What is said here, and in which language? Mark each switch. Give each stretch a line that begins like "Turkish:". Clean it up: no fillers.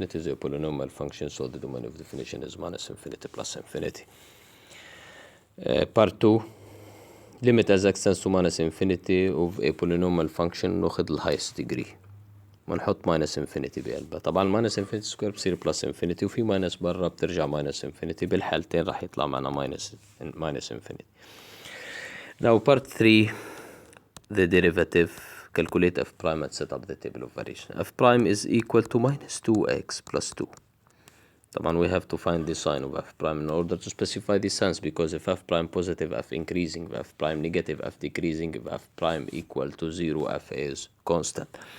English: It is a polynomial function, so the domain of definition is minus infinity plus infinity. Part 2, limit as x tends to minus infinity of a polynomial function.
Arabic: ناخد ال highest degree ونحط minus infinity بقلبها. طبعا minus infinity square بصير plus infinity، وفي minus برا بترجع minus infinity. بالحالتين راح يطلع معنا minus infinity.
English: Now part 3, the derivative. Calculate f prime and set up the table of variation. F prime is equal to minus 2x plus 2. طبعا we have to find the sign of f prime in order to specify the signs, because if f prime positive, f increasing, if f prime negative, f decreasing, if f prime equal to 0, f is constant.